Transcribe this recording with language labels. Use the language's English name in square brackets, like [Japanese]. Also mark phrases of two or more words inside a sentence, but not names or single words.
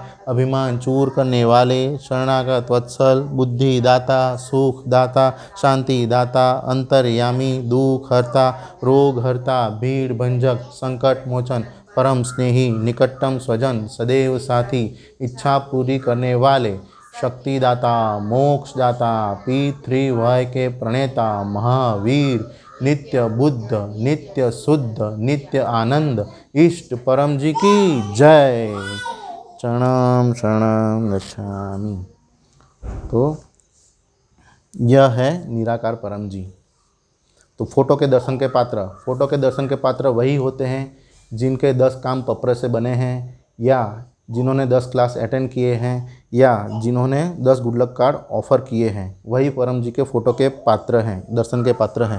[Hindi] अभिमान चूर करने वाले, शरणागत वत्सल, बुद्धि दाता, सुख दाता, शांति दाता, अंतर्यामी, दुख हरता, रोग हरता, भीड़ भंजक, संकट मोचन, परम स्नेही, निकटतम स्वजन, सदैव साथी, इच्छा पूरी करने वाले, शक्तिदाता, मोक्षदाता, P3Y के प्रणेता, महावीर, नित्य बुद्ध, नित्य शुद्ध, नित्य आनंद, इष्ट परम जी की जय। [Pali] शरणं शरणं गच्छामि। [Hindi] तो यह है निराकार परम जी। तो फोटो के दर्शन के पात्र वही होते हैं जिनके 10 काम पत्र से बने हैं, या जिन्होंने 10 [English] class attend [Hindi] किए हैं, या जिन्होंने 10 [English] good luck card offer [Hindi] किए हैं, वही परम जी के फ़ोटो के पात्र हैं, दर्शन के पात्र हैं।